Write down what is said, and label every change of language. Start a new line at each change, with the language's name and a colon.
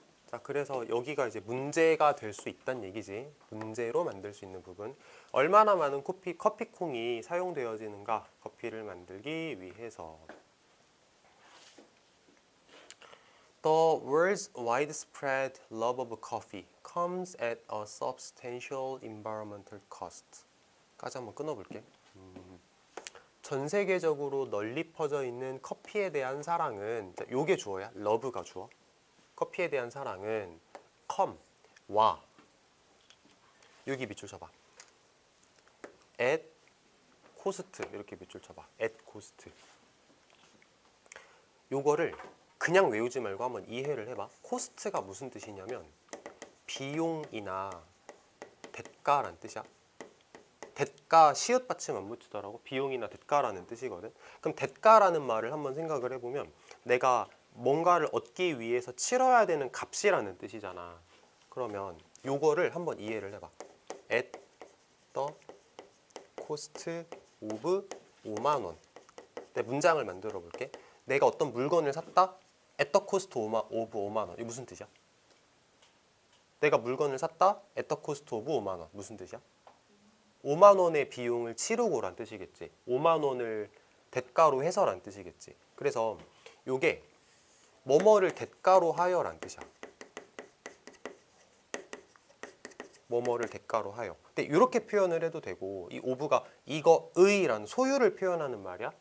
Korean: 자, 그래서 여기가 이제 문제가 될 수 있다는 얘기지. 문제로 만들 수 있는 부분. 얼마나 많은 커피콩이 사용되어지는가? 커피를 만들기 위해서.
English: The world's widespread love of coffee comes at a substantial environmental cost.
Korean: 까지 한번 끊어볼게. 전 세계적으로 널리 퍼져 있는 커피에 대한 사랑은, 요게 주어야, love가 주어. 커피에 대한 사랑은 come, 와. 여기 밑줄 쳐봐.
English: at cost,
Korean: 이렇게 밑줄 쳐봐.
English: at cost.
Korean: 요거를 그냥 외우지 말고 한번 이해를 해봐. 코스트가 무슨 뜻이냐면 비용이나 대가란 뜻이야. 대가 시읒 받침 안 붙이더라고. 비용이나 대가라는 뜻이거든. 그럼 대가라는 말을 한번 생각을 해보면 내가 뭔가를 얻기 위해서 치러야 되는 값이라는 뜻이잖아. 그러면 요거를 한번 이해를 해봐.
English: at the cost of
Korean: 5만 원. 내 문장을 만들어 볼게. 내가 어떤 물건을 샀다?
English: at the cost of
Korean: 5만 원. 이게 무슨 뜻이야? 내가 물건을 샀다?
English: at the cost of
Korean: 5만 원. 무슨 뜻이야? 5만 원의 비용을 치르고란 뜻이겠지. 5만 원을 대가로 해서란 뜻이겠지. 그래서 요게 뭐뭐를 대가로 하여란 뜻이야. 뭐뭐를 대가로 하여. 근데 이렇게 표현을 해도 되고, 이 of가 이거의라는 소유를 표현하는 말이야.